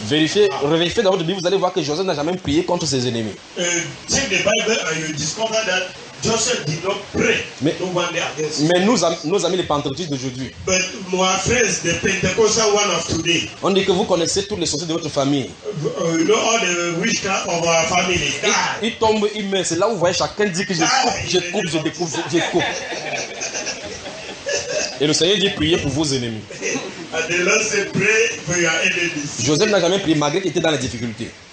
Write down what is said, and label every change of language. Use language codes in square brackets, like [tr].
[fr] Vérifiez dans votre Bible, vous allez voir que Joseph n'a jamais prié contre ses ennemis. [en] Take the Bible and you discover that Joseph did not pray. [fr] Mais, [en] no one [fr] mais nos amis les pentecôtistes d'aujourd'hui. [en] But my friends, the Pentecostal one of today. [fr] On dit que vous connaissez tous les sorciers de votre famille. [en] You know all the witchcraft of our family. [fr] Il tombe, il meurt. C'est là où vous voyez chacun dit que je coupe. Et le Seigneur dit priez pour vos ennemis. [en] And the Lord said, pray for your enemies. [fr] Joseph n'a jamais prié malgré qu'il était dans la difficulté.